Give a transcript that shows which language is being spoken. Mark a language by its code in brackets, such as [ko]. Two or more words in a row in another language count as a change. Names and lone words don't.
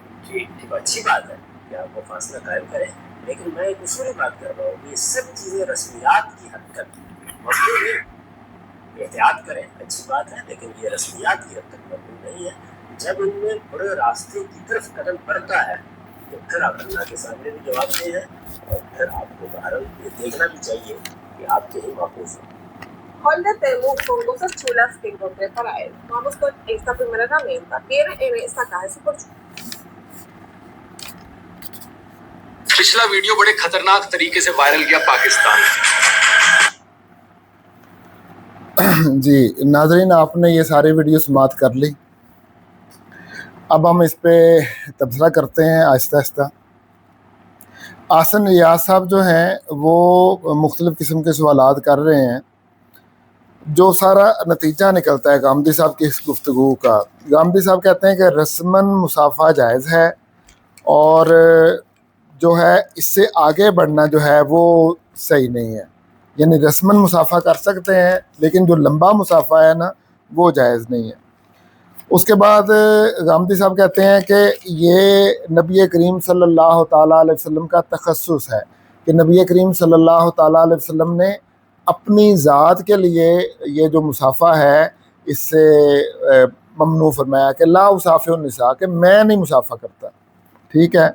[ur] ٹھیک اچھی بات ہے کہ آپ کو فاصلہ قائم کریں. لیکن میں ایک اصولی بات کر رہا ہوں کہ یہ سب چیزیں رسمیات کی حد تک مقبول ہے. احتیاط کریں اچھی بات ہے لیکن یہ رسمیات کی حد تک مقبول نہیں ہے. جب ان میں بڑے راستے کی طرف قدم بڑھتا ہے تو پھر آپ اللہ کے سامنے بھی جواب دیں ہیں اور پھر آپ کو بہرحال یہ دیکھنا بھی چاہیے کہ آپ کے ہی واقف ہیں. [es] Hoy le tengo con cosas chulas que encontré para él. Vamos con esta primera herramienta. Viene en esta caja, es súper chula. [ur] پچھلا ویڈیو بڑے خطرناک طریقے سے وائرل کیا پاکستان جی ناظرین آپ نے یہ ساری ویڈیو سماپت کر لی. اب ہم اس پہ تبصرہ کرتے ہیں آہستہ آہستہ. آسن ریاض صاحب جو ہیں وہ مختلف قسم کے سوالات کر رہے ہیں. جو سارا نتیجہ نکلتا ہے غامدی صاحب کی اس گفتگو کا، غامدی صاحب کہتے ہیں کہ رسماً مصافحہ جائز ہے اور جو ہے اس سے آگے بڑھنا جو ہے وہ صحیح نہیں ہے. یعنی رسماً مصافحہ کر سکتے ہیں لیکن جو لمبا مصافحہ ہے نا وہ جائز نہیں ہے۔ اس کے بعد غامدی صاحب کہتے ہیں کہ یہ نبی کریم صلی اللہ تعالیٰ علیہ وسلم کا تخصص ہے کہ نبی کریم صلی اللہ تعالیٰ علیہ وسلم نے اپنی ذات کے لیے یہ جو مصافحہ ہے اس سے ممنوع فرمایا کہ [ar] لا اصافح النساء، [ur] کہ میں نہیں مصافحہ کرتا، ٹھیک ہے۔